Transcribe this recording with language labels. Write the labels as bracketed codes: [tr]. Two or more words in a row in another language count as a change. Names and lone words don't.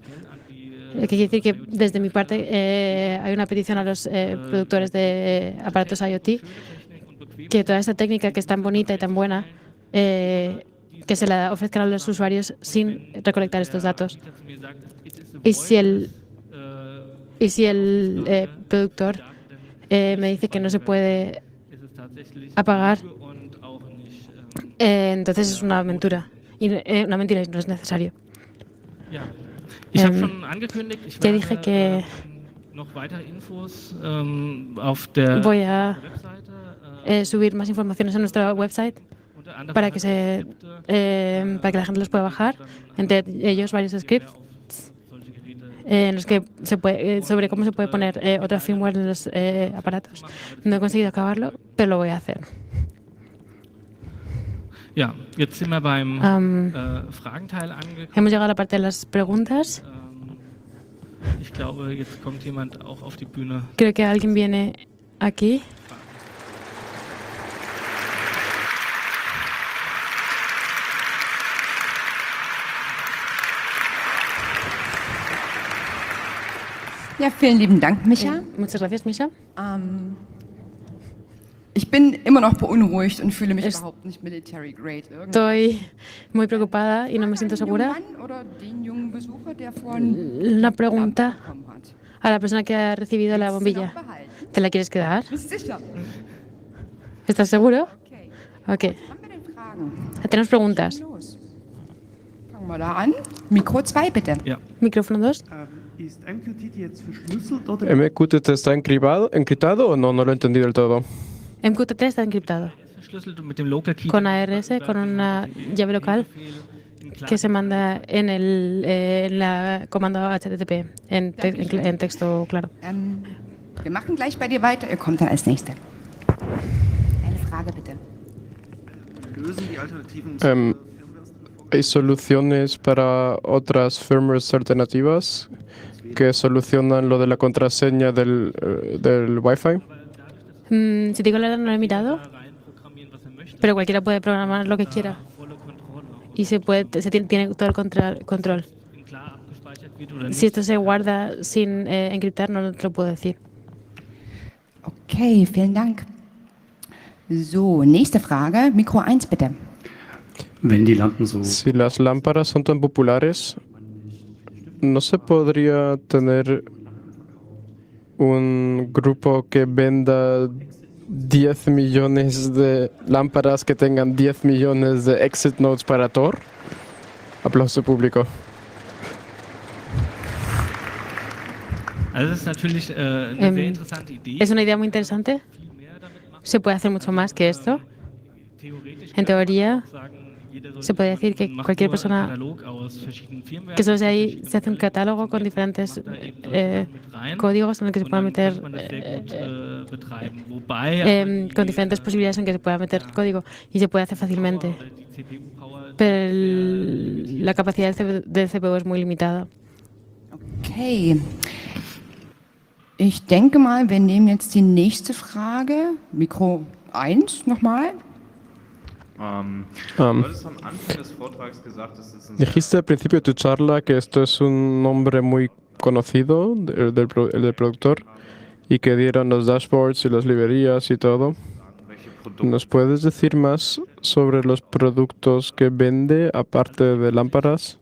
[es] ¿Qué quiere decir que desde mi parte hay una petición a los productores de aparatos IoT que toda esta técnica que es tan bonita y tan buena que se la ofrezcan a los usuarios sin recolectar estos datos. Y si el productor me dice que no se puede apagar, entonces es una mentira. Y una mentira y no es necesario. [de] Ich habe schon angekündigt, ich [es] Ya dije que [de] noch weitere Infos auf der [es] voy a [de] Webseite. [es] subir más informaciones en nuestra website para que la gente los pueda bajar, entre ellos varios scripts en los que sobre cómo se puede poner otra firmware en los aparatos. No he conseguido acabarlo, pero lo voy a hacer. [de] Ja, jetzt sind wir beim Fragenteil angekommen. [es] Hemos llegado a la parte de las preguntas. [de] Ich glaube, jetzt kommt jemand auch auf die Bühne. [es] Creo que alguien viene aquí. [de] Ja, vielen lieben Dank, Micha. [es] Muchas gracias, Misha. [de] Ich bin immer noch beunruhigt und fühle mich überhaupt nicht [en] military grade. [es] Estoy muy preocupada y no me siento segura. [de] Oder den jungen Besucher, der vorhin [es] Una pregunta [de] bekommen hat. [es] a la persona que ha recibido la bombilla. ¿Te la quieres quedar? [de] Bist sicher? [es] ¿Estás seguro? Okay. Ok. [de] Haben wir denn Fragen? [es] Tenemos preguntas. [de] Los. Fangen wir da an. Mikro 2, bitte. Ja. [es] Micrófono 2. [de] Ist MQTT jetzt verschlüsselt oder? [es] ¿MQTT está encriptado o no? No lo he entendido del todo. MQTT está encriptado [de] Verschlüsselt mit dem Local Key. [es] con ARS, con una llave local que se manda en la comando HTTP, en texto claro. [de] Wir machen gleich bei dir weiter. Ihr kommt dann als Nächste. Eine Frage, bitte. Lösen die alternativen [es] ¿Hay soluciones para otras firmwares alternativas que solucionan lo de la contraseña del Wi-Fi? Si te digo la verdad, no lo he mirado, pero cualquiera puede programar lo que quiera y tiene todo el control. Si esto se guarda sin encriptar, no te lo puedo decir. [de] Okay, vielen Dank. So, nächste Frage. Mikro 1, bitte. Wenn die Lampen so [es] Si las lámparas son tan populares, ¿no se podría tener un grupo que venda 10 millones de lámparas que tengan 10 millones de [en] exit nodes [es] para Tor? Aplauso público. [de] Also das ist natürlich eine sehr interessante Idee. [es] Es una idea muy interesante. Se puede hacer mucho más que esto. En teoría, se puede decir que cualquier persona que solo se hace un catálogo con diferentes códigos en el que se pueda meter con diferentes posibilidades en que se pueda meter código y se puede hacer fácilmente. Pero la capacidad del CPU es muy limitada. [de] Okay. Ich denke mal, wir nehmen jetzt die nächste Frage. Mikro 1 nochmal. Du hattest am Anfang des Vortrags gesagt, dass es ein [es] Dijiste al principio de tu charla que esto es un nombre muy conocido, el del productor, y que dieron los dashboards y las librerías y todo. [de] welche Produkte [es] ¿Nos puedes decir más sobre los productos que vende, aparte de lámparas?